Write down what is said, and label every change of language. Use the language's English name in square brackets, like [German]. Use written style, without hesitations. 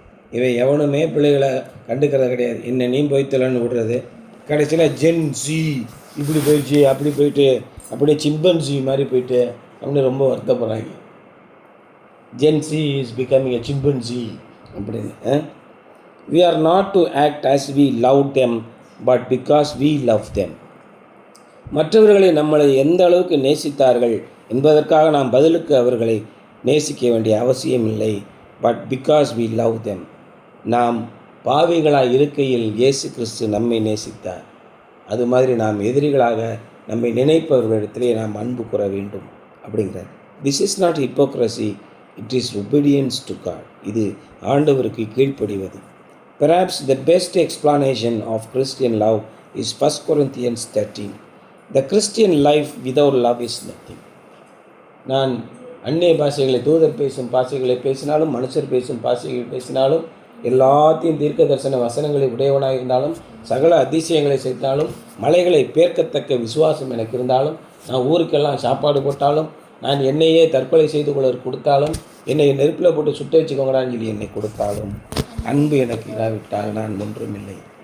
[Tamil] இவை எவனுமே பிள்ளைகளை கண்டுக்கிறது கிடையாது. என்ன நீ போய்த்தலன்னு விடுறது. கடைசியில் ஜென் ஜி இப்படி போயிடுச்சு, அப்படி போயிட்டு, அப்படியே சிம்பன்சி மாதிரி போயிட்டு அப்படின்னு ரொம்ப வருத்தப்படுறாங்க. [English] Gen Z is becoming a chimpanzee [Tamil] அப்படின்னு. [English] We are not to act as we love them, but because we love them. [Tamil] மற்றவர்களை நம்மளை எந்த அளவுக்கு நேசித்தார்கள் என்பதற்காக நாம் பதிலுக்கு அவர்களை நேசிக்க வேண்டிய அவசியம் இல்லை. [English] But because we love them. [Tamil] நாம் பாவிகளாக இருக்கையில் இயேசு கிறிஸ்து நம்மை நேசித்தார். அது மாதிரி நாம் எதிரிகளாக நம்மை நினைப்பவர்களிடத்திலே நாம் அன்பு கூற வேண்டும் அப்படிங்கிறார். [English] This is not hypocrisy, it is obedience to God. [Tamil] இது ஆண்டவருக்கு கீழ்ப்படிவது. [English] Perhaps the best explanation of Christian love is 1 Corinthians 13. The Christian life without love is nothing. [Tamil] நான் அந்நிய பாஷைகளை, தூதர் பேசும் பாஷைகளை பேசினாலும், மனுஷர் பேசும் பாஷைகள் பேசினாலும், எல்லாத்தையும் தீர்க்க தரிசன வசனங்களை உடையவனாக இருந்தாலும், சகல அதிசயங்களை செய்தாலும், மலைகளை பேர்க்கத்தக்க விசுவாசம் எனக்கு இருந்தாலும், நான் ஊருக்கெல்லாம் சாப்பாடு போட்டாலும், நான் என்னையே தற்கொலை செய்து கொள்ள கொடுத்தாலும், என்னை நெருப்பில் போட்டு சுட்ட வச்சுக்கோங்கடான்னு சொல்லி என்னை கொடுத்தாலும், அன்பு எனக்கு இல்லாவிட்டால் நான் ஒன்றுமில்லை.